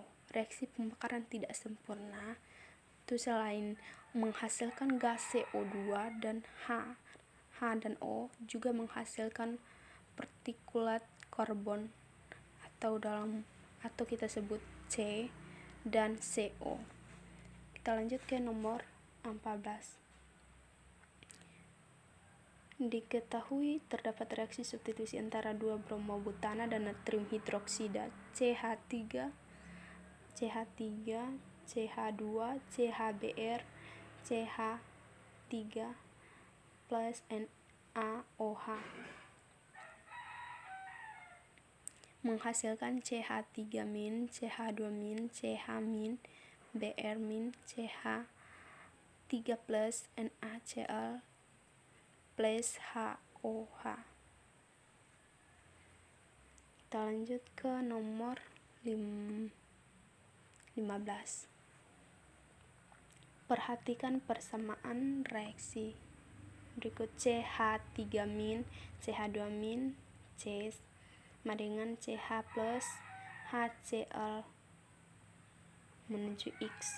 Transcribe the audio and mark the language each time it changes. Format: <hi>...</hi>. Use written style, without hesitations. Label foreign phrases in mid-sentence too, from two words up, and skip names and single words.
<id>Reaksi pembakaran tidak sempurna itu selain menghasilkan gas CO2 dan H dan O juga menghasilkan partikulat karbon atau kita sebut C dan CO. Kita lanjut ke nomor 14. Diketahui terdapat reaksi substitusi antara dua bromobutana dan natrium hidroksida CH3, CH2, CHBr, CH3 plus NaOH menghasilkan CH3-, CH2-, CH-, Br-, CH3 plus NaCl plus HOH. Kita lanjut ke nomor 15. Perhatikan persamaan reaksi. Berikut CH3-, CH2-, C sama dengan CH plus HCl menuju X.</id>